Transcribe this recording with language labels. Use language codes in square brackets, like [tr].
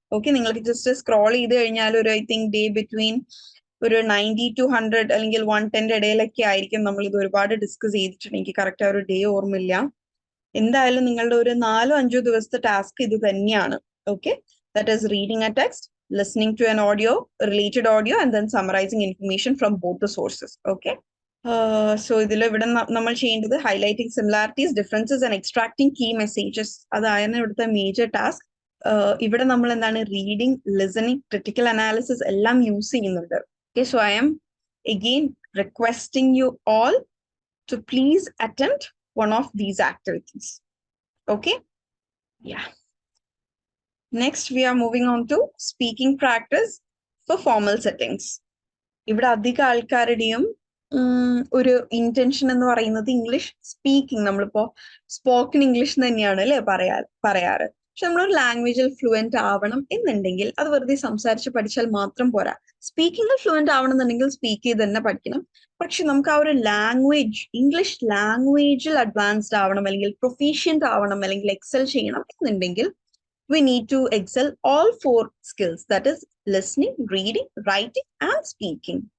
[ml] Okay, നിങ്ങൾക്ക് just scroll ചെയ്ത് കഴിഞ്ഞാൽ ഒരു [en] I think day between [ml] ഒരു 90 to 100 അല്ലെങ്കിൽ 110 ഇടയിലൊക്കെ ആയിരിക്കും നമ്മൾ ഇത് ഒരുപാട് ഡിസ്കസ് ചെയ്തിട്ടുണ്ട്. എനിക്ക് കറക്റ്റ് ആ ഒരു ഡേ ഓർമ്മയില്ല. എന്തായാലും നിങ്ങളുടെ ഒരു 4-5 ദിവസത്തെ ടാസ്ക് ഇത് തന്നെയാണ്. [en] Okay, that is reading a text, listening to an audio, related audio, and then summarizing information from both the sources. Okay. So [ml] ഇതിൽ ഇവിടെ നമ്മൾ ചെയ്യേണ്ടത് [en] Highlighting similarities, differences and extracting key messages. [ml] അതായിരുന്നു ഇവിടുത്തെ മേജർ ടാസ്ക്. ഇവിടെ നമ്മൾ എന്താണ് reading, listening, critical analysis എല്ലാം യൂസ് ചെയ്യുന്നുണ്ട്. [en] Okay, so I'm again requesting you all to please attempt one of these activities. Okay, yeah. Next we are moving on to speaking practice for formal settings. [ml] ഇവിടെ അധിക ആൾക്കാരുടെയും ഒരു intention എന്ന് പറയുന്നത് English speaking, നമ്മളിപ്പോ spoken English തന്നെയാണ് അല്ലെ പറയാറ്. പക്ഷെ നമ്മളൊരു ലാംഗ്വേജിൽ ഫ്ലുവന്റ് ആവണം എന്നുണ്ടെങ്കിൽ അത് വെറുതെ സംസാരിച്ച് പഠിച്ചാൽ മാത്രം പോരാ. സ്പീക്കിംഗിൽ ഫ്ലുവന്റ് ആവണം എന്നുണ്ടെങ്കിൽ സ്പീക്ക് ചെയ്ത് തന്നെ പഠിക്കണം. പക്ഷെ നമുക്ക് ആ ഒരു ലാംഗ്വേജ്, ഇംഗ്ലീഷ് ലാംഗ്വേജിൽ അഡ്വാൻസ്ഡ് ആവണം, അല്ലെങ്കിൽ പ്രൊഫീഷ്യന്റ് ആവണം, അല്ലെങ്കിൽ എക്സൽ ചെയ്യണം എന്നുണ്ടെങ്കിൽ [en] we need to excel all 4 skills, that is listening, reading, writing and speaking.